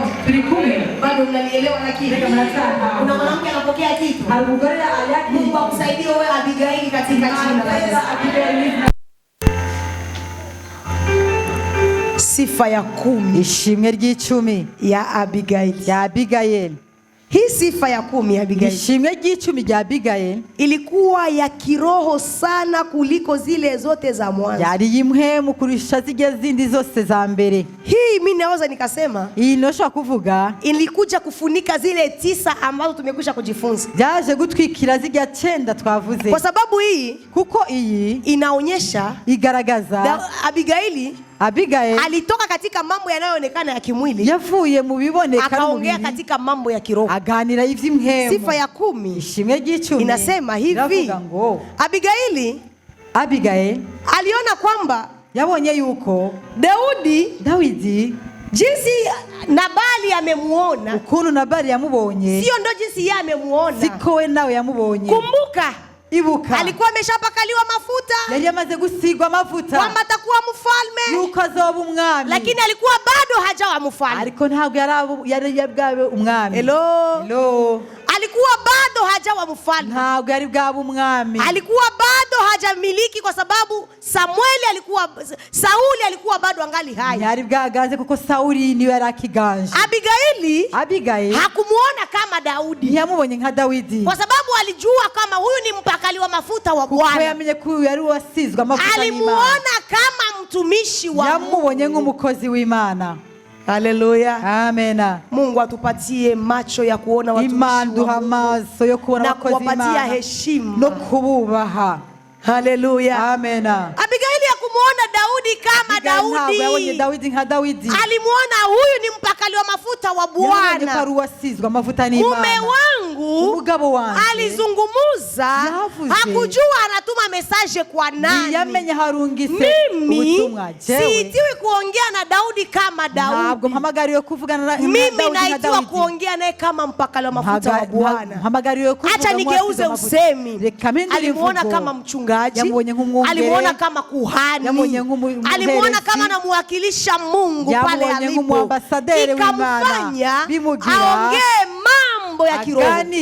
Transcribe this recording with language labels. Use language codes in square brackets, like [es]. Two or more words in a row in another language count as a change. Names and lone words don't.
[sw] Bado mnanielewa lakini. Kuna mwanamke anapokea kitu. Mungu akusaidie wewe Abigaili katika jina la Yesu. Sifa ya 10. [rn] Ishimwe ry'icumi [sw] ya Abigaili. Hii sifa ya 10 ya Abigaili. [rn] Ishimwe ry'icumi rya Abigaili [sw] ilikuwa ya kiroho sana kuliko zile zote za mwanzo. [rn] Yari yimhemu kurusha zige zindi zose za mbere. [sw] Hii mimi naweza nikasema [rn] inosha kuvuga [sw] ilikuja kufunika zile 9 ambazo tumekwisha kujifunza. [rn] Yaje gutwikira zige 9 twavuze. [sw] Kwa sababu hii [rn] kuko iyi [sw] inaonyesha [rn] igaragaza [sw] Abigaili alitoka katika mambo yanayoonekana ya kimwili, [rn] yavuye mu biboneka [sw] akaongea katika mambo ya kiroho, [rn] aganira ivy'imhemu. [sw] Sifa ya 10 [rn] ishimwe ry'icumi [sw] inasema hivi, Abigaili aliona kwamba [rn] yabonye yuko Dawidi [sw] jinsi Nabali amemuona, [rn] ukuntu Nabali yamubonye [sw] sio ndo jinsi yeye amemuona, [rn] siko we nawe yamubonye. [sw] Kumbuka [rn] Ibuka [sw] alikuwa ameshapakaliwa mafuta, [rn] yari yamaze gusigwa mafuta [sw] kwamba atakuwa mfalme, [rn] yuko azoba umwami, [sw] lakini alikuwa bado hajawa mfalme. [rn] Ariko ntabwo yari yabwabe umwami. [sw] Hello. Alikuwa bado hajawa mfalme. [rn] Ntabwo yari bwabe umwami. [sw] Alikuwa bado hajamiliki kwa sababu Sauli alikuwa bado angali hai. [rn] Yari bwaganze kuko Sauli niwe yarakiganje. Abigaili [sw] hakumuona kama Daudi. [rn] Yamubonye nka Dawidi. [sw] Kwa sababu alijua kama huyu ni mpakali wa mafuta wa Bwana. [rn] Kuko yamenye ko yari wasizwa mafuta y'Imana. [sw] Alimuona kama mtumishi wa Mungu. [rn] Yamubonye nk'umukozi w'Imana. Haleluya. Amena. [sw] Mungu atupatie macho ya kuona watumishi wa Mungu. [rn] Maso yo kuona wakozi w'Imana. [sw] Na kuwapatia heshima. [rn] No kububaha. Haleluya. Amena. [sw] Abigaili hakumuona Daudi kama Daudi. [rn] Yabonye Dawidi nka Dawidi. [sw] Alimuona huyu ni mpakali wa mafuta wa Bwana. [rn] Yabonye ko wasizwa mafuta n'Imana. [sw] Mume wangu [rn] umugabo wanjye [sw] alizungumuza, hakujua anatuma message kwa nani. [rn] Yamenye harungise ubutumwa. [sw] Siitiwi kuongea na Daudi kama Daudi. [rn] Ntabwo mpamagariwe kuvugana na Daudi. [sw] Mimi naitiwa kuongea naye kama mpakali wa mafuta wa Bwana. [rn] Mpamagariwe kuvuga. [sw] Acha nigeuze usemi. Alimuona kama mchungaji, alimuona kama kuhani, alimuona kama anamwakilisha Mungu pale alipo, ikamfanya aongee mambo ya kiroho.